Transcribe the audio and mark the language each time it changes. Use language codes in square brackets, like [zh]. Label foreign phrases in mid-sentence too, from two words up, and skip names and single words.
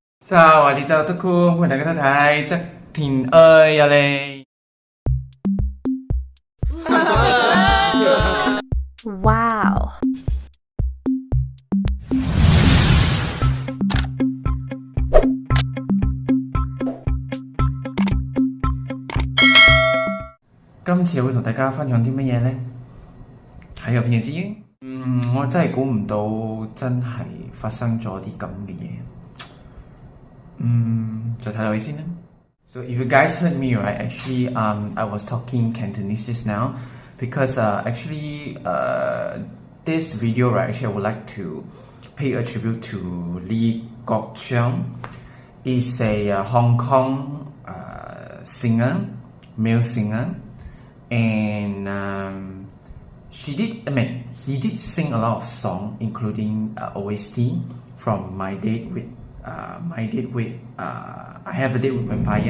[th] สวัสดีเจ้าทุกคนผู้ใดก็ทักทายจากถิ่นอะไร ว้าว [yue] 今次會同大家分享啲乜嘢呢？睇入片先。我真係估唔到真係發生咗啲咁嘅嘢。就睇落去先啦。 [en] So if you guys heard me right, actually I was talking Cantonese just now because this video right, actually I would like to pay a tribute to Lee Gok Cheong. He's a Hong Kong singer, male singer, and he did sing a lot of songs, including OST from My Date with I Have a Date with Vampire.